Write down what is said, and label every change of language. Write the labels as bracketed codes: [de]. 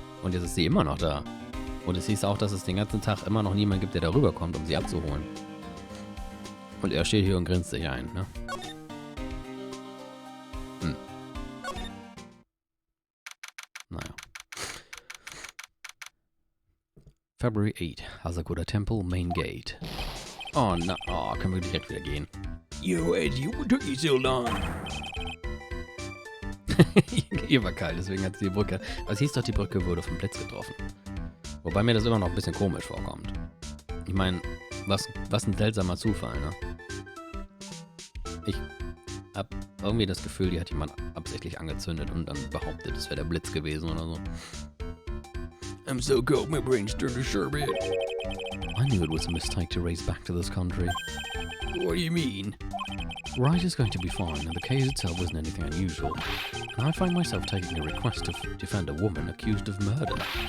[de] Und jetzt ist sie immer noch da. Und es hieß auch, dass es den ganzen Tag immer noch niemand gibt, der da rüberkommt, um sie abzuholen. Und er steht hier und grinst sich ein, ne? [en] February 8. Hasakuda Temple, Main Gate. [de] Oh, na, oh, können wir direkt wieder gehen. [en] Yo, Edgy, what took you so long? [de] Hier war kalt, deswegen hat sie die Brücke. Aber es hieß doch, die Brücke wurde vom Blitz getroffen. Wobei mir das immer noch ein bisschen komisch vorkommt. Ich meine, was ein seltsamer Zufall, ne? Ich hab irgendwie das Gefühl, die hat jemand absichtlich angezündet und dann behauptet, es wäre der Blitz gewesen oder so. [en] I'm so cold, my brain's turned to sherbet. I knew it was a mistake to race back to this country. What do you mean? Right is going to be fine, and the case itself isn't anything unusual. And I find myself taking a request to defend a woman accused of murder.